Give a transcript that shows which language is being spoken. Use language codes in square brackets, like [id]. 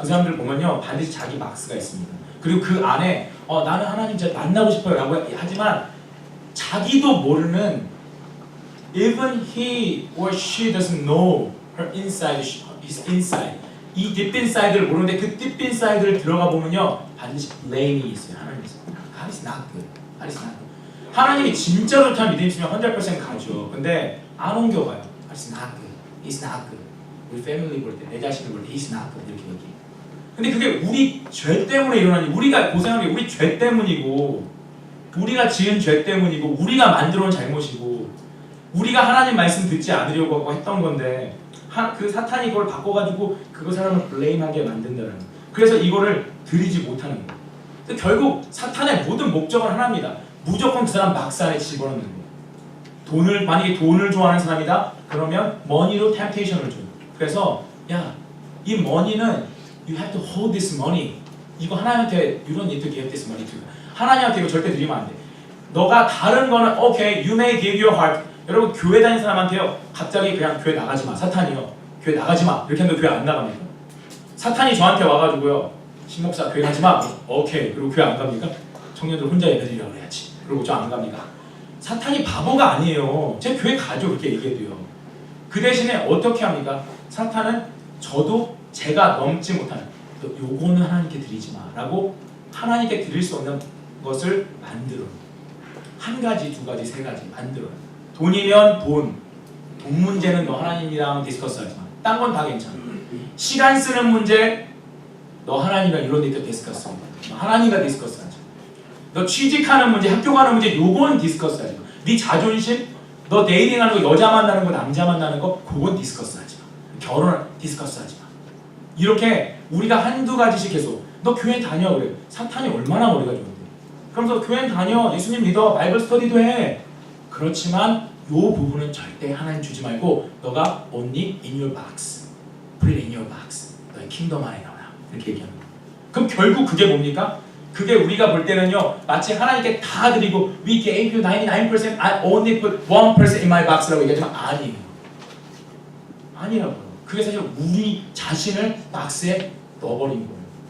[ko] 그 사람들 보면요, 반드시 자기 박스가 있습니다. 그리고 그 안에 나는 하나님 진짜 만나고 싶어요 라고 하지만 자기도 모르는, [en] even he or she doesn't know her inside, his inside, [ko] 이 deep inside를 모르는데 그 deep inside를 들어가 보면요, 반드시 blaming이 있어요. [en] 하나님께서 God is not good, God is not good. [ko] 하나님이 진짜 좋다는 믿음 있으면 100% 가죠. 근데 안 옮겨가요. [en] God is not good, he's not good. [ko] 우리 패밀리 볼 때, 내 자신을 볼 때 [en] he's not good [ko] 이렇게 얘기해요. 근데 그게 우리 죄 때문에 일어나니, 우리가 고생하는 게 우리 죄 때문이고, 우리가 지은 죄 때문이고, 우리가 만들어 온 잘못이고, 우리가 하나님 말씀 듣지 않으려고 하고 했던 건데, 그 사탄이 그걸 바꿔가지고 그거 사람을 블레임하게 만든다는 거예요. 그래서 이거를 드리지 못하는 거예요. 결국 사탄의 모든 목적은 하나입니다. 무조건 그 사람 박스 안에 집어넣는 거예요. 만약에 돈을 좋아하는 사람이다, 그러면 머니로 템테이션을 줘요. 그래서 야, 이 머니는 [en] you have to hold this money. [ko] 이거 하나님한테 [en] you don't need to give this money to. [ko] 하나님한테 이거 절대 드리면 안 돼. 너가 다른 거는 [en] okay, you may give your heart. [ko] 여러분 교회 다니는 사람한테요, 갑자기 그냥 교회 나가지 마. 사탄이요, 교회 나가지 마. 이렇게 하면 교회 안 나갑니까? 사탄이 저한테 와가지고요, 신목사 교회 가지 마. 오케이. 그리고 교회 안 갑니까? 청년들 혼자 예배드리라고 그래야지. 그리고 저 안 갑니까? 사탄이 바보가 아니에요. 제 교회 가죠. 그렇게 얘기해도요. 그 대신에 어떻게 합니까? 사탄은 저도 제가 넘지 못하는, 요거는 하나님께 드리지 마 라고 하나님께 드릴 수 없는 것을 만들어요. 한 가지, 두 가지, 세 가지 만들어요. 돈이면 돈 문제는 너 하나님이랑 디스커스 하지 마. 딴 건 다 괜찮아. 시간 쓰는 문제, 너 하나님이랑 이런 데도 디스커스 하지 마. 하나님과 디스커스 하지 마. 너 취직하는 문제, 학교 가는 문제, 요건 디스커스 하지 마. 네 자존심, 너 데이팅하는 거, 여자 만나는 거, 남자 만나는 거, 그건 디스커스 하지 마. 결혼 디스커스 하지 마. 이렇게 우리가 한두 가지씩 계속, 너 교회 다녀 그래. 사탄이 얼마나 머리가 좋은데. 그러면서 교회 다녀, 예수님 믿어, 바이블 스터디도 해. 그렇지만 요 부분은 절대 하나님 주지 말고 너가 [en] only in your box, [ko] put it in your box. 너의 킹덤 안에 넣어라. 이렇게 얘기하는 거예요. 그럼 결국 그게 뭡니까? 그게 우리가 볼 때는요, 마치 하나님께 다 드리고 [en] we gave you 99%, I only put 1% in my box [ko] 라고 얘기하지만 아니에요. 아니라고요. 그게 사실 우리 자신을 박스에 넣어버린 거예요.